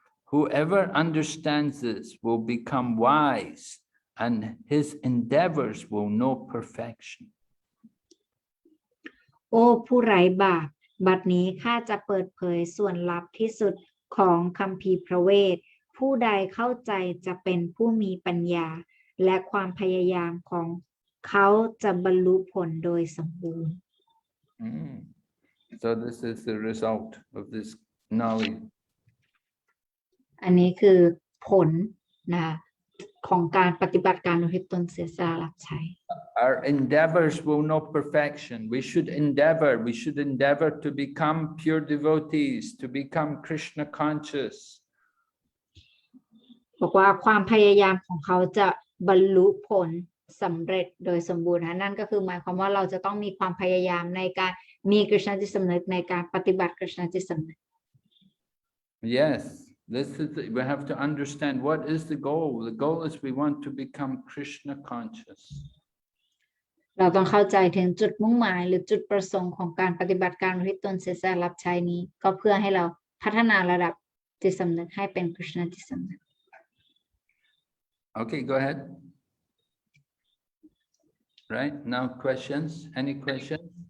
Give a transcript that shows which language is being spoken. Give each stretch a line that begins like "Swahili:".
English: Whoever understands this will become wise, and his endeavors will know perfection.
Thai: โอ้ผู้ไร้บาปบัดนี้ข้าจะเปิดเผยส่วนลับที่สุดของคัมภีร์พระเวทผู้ใดเข้าใจจะเป็นผู้มีปัญญาและความพยายามของเขาจะบรรลุผลโดยสมบูรณ์
English: So this is the result of this knowledge.
Thai: อันนี้คือผลนะของการปฏิบัติการอุทิศตนเสียสละรับใช้
English: Our endeavors will know perfection. We should endeavor to become pure devotees, to become Krishna conscious.
Thai: บอกว่าความพยายามของเขาจะบรรลุผลสำเร็จโดยสมบูรณ์นั่นก็คือหมายความว่าเราจะต้องมีความพยายามในการมีกฤษณจิตสำนึกในการปฏิบัติกฤษณจิตสำนึก
English: Yes, we have to understand what is the goal. The goal is we want to become Krishna conscious.
Thai: เราต้องเข้าใจถึงจุดมุ่งหมายหรือจุดประสงค์ของการปฏิบัติการอุทิศตนเสียสละรับใช้นี้ก็เพื่อให้เราพัฒนาระดับจิตสำนึกให้เป็นกฤษณจิตสำนึก
English: Okay, go ahead. Right, now questions? Any questions?